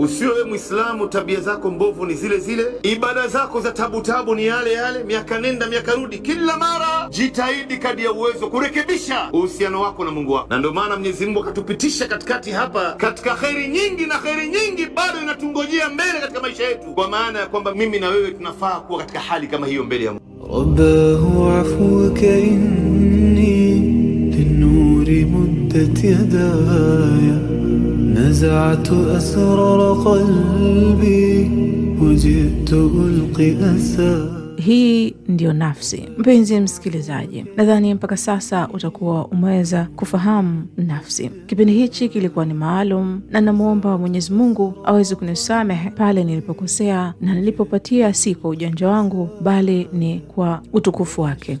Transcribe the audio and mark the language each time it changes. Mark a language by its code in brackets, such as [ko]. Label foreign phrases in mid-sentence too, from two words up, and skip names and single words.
[sw] Usiwe wewe Muislamu tabia zako mbovu ni zile zile, ibada zako za tabu ni yale yale, miaka nenda miaka rudi. Kila mara jitahidi kadri ya uwezo kurekebisha uhusiano wako na Mungu wako. Na ndio maana Mwenyezi Mungu akatupitisha katikati hapa katika khairi nyingi, na khairi nyingi bado inatungojea mbele katika maisha yetu, kwa maana ya kwamba mimi na wewe tunafaa kuwa katika hali kama hiyo mbele ya Mungu. [ar] رباه عفوك إني للنور مدت يداي نزعت أسرار قلبي وجئت ألقي أساي. [sw] Hii ndio nafsi. Mpenzi msikilizaji, nadhani mpaka sasa utakuwa umeweza kufahamu nafsi. Kipindi hichi kilikuwa ni maalum, na namuomba Mwenyezi Mungu aweze kunisamehe pale nilipokosea na nilipopatia si kwa ujanja wangu, bali ni kwa utukufu wake.